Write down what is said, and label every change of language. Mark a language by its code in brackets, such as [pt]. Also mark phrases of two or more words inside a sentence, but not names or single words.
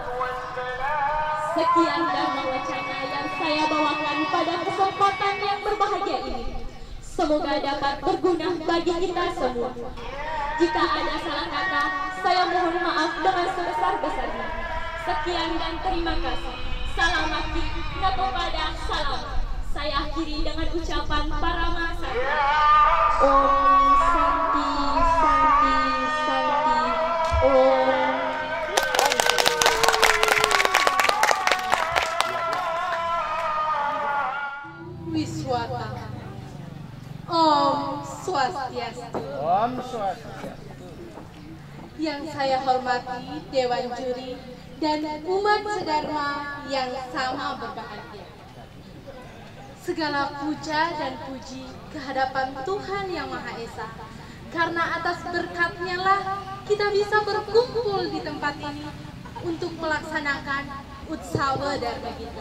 [id] Sekian dharma wacana yang saya bawakan pada kesempatan yang berbahagia ini. Semoga dapat berguna bagi kita semua. Jika ada salah kata, saya mohon maaf dengan sebesar-besarnya. Sekian dan terima kasih. Salamati Natopada salam. Saya akhiri dengan ucapan Parama Satya. [sa] Om Santi Santi Santi Om. Wiswata. Om Swastiastu. Om Swastiastu. [id] Yang saya hormati Dewan Juri dan umat sedharma yang sama berbahagia. Segala puja dan puji kehadapan Tuhan Yang Maha Esa, karena atas berkat-Nya lah kita bisa berkumpul di tempat ini untuk melaksanakan Utsawa Dharma Gita.